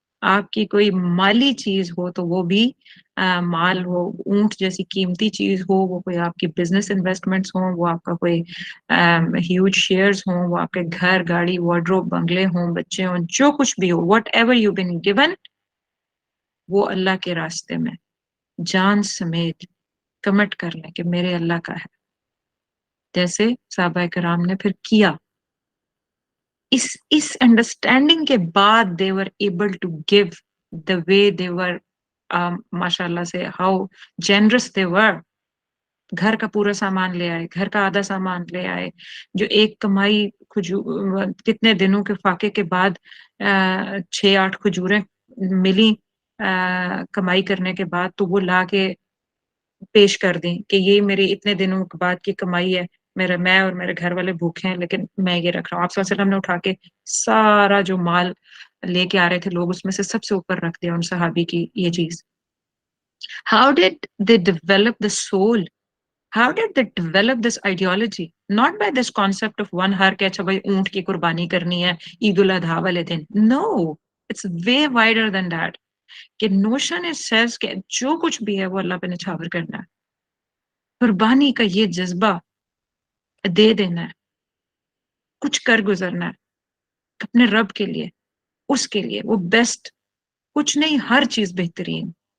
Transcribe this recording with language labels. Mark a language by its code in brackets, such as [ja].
[ur] آپ کی کوئی مالی چیز ہو تو وہ بھی مال ہو اونٹ جیسی قیمتی چیز ہو وہ کوئی آپ کی بزنس انویسٹمنٹس ہوں وہ آپ کا کوئی ہیوج شیئرز ہوں وہ آپ کے گھر گاڑی وارڈروب بنگلے ہوں بچے ہوں جو کچھ بھی ہو [en] whatever you been given [ur] وہ اللہ کے راستے میں جان سمیت کمٹ کر لیں کہ میرے اللہ کا ہے. جیسے صحابہ کرام نے پھر کیا. اس انڈرسٹینڈنگ کے بعد [en] they were able to give the way they were [ur] ماشاء اللہ سے [en] how generous they were. [ur] گھر کا پورا سامان لے آئے گھر کا آدھا سامان لے آئے جو ایک کمائی کتنے دنوں کے فاقے کے بعد 6-8 کھجوریں ملی کمائی کرنے کے بعد تو وہ لا کے پیش کر دیں کہ یہ میری اتنے دنوں کے بعد کی کمائی ہے، میں اور میرے گھر والے بھوکے ہیں لیکن میں یہ رکھ رہا ہوں. آپ صلی اللہ علیہ وسلم نے اٹھا کے سارا جو مال لے کے آ رہے تھے لوگ اس میں سے سب سے اوپر رکھ دیا ان صحابی کی یہ چیز. [en] How did they develop the soul? How did they develop this ideology? Not by this concept of one har [ur] کہ اچھا بھائی اونٹ کی قربانی کرنی ہے عید الاضحیٰ والے دن. [en] No, it's way wider than that. [ur] کہ [en] notion it says [ur] کہ جو کچھ بھی ہے وہ اللہ پہ نچھاور کرنا ہے. قربانی کا یہ جذبہ دے دینا ہے، کچھ کر گزرنا ہے اپنے رب کے لیے، اس کے لیے وہ بیسٹ، کچھ نہیں ہر چیز بہترین.